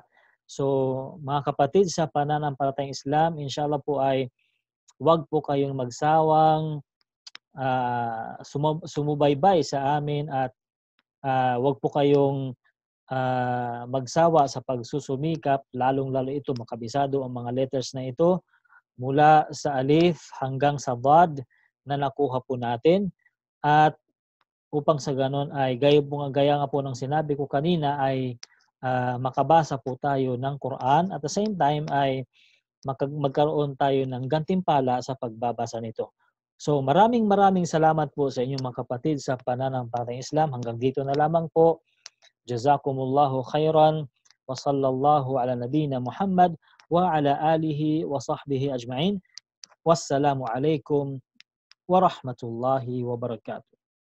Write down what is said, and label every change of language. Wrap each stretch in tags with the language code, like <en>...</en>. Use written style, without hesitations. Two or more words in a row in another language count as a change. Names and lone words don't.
<tl>So mga kapatid sa pananampalatayang Islam, inshallah po ay huwag po kayong magsawang sumubaybay sa amin at huwag po kayong magsawa sa pagsusumikap, lalong-lalo ito makabisado ang mga letters na ito mula sa alif hanggang sa dad na nakuha po natin. At upang sa ganon ay gaya nga po ng sinabi ko kanina ay makabasa po tayo ng Quran</tl> <en>at the same time</en> <tl>ay magkaroon tayo ng gantimpala sa pagbabasa nito. So maraming salamat po sa inyong mga kapatid sa pananampalatayang Islam. Hanggang dito na lamang po.</tl> <ar>جزاكم الله خيرا وصلى الله على نبينا محمد وعلى آله وصحبه أجمعين. والسلام عليكم ورحمة الله وبركاته.</ar>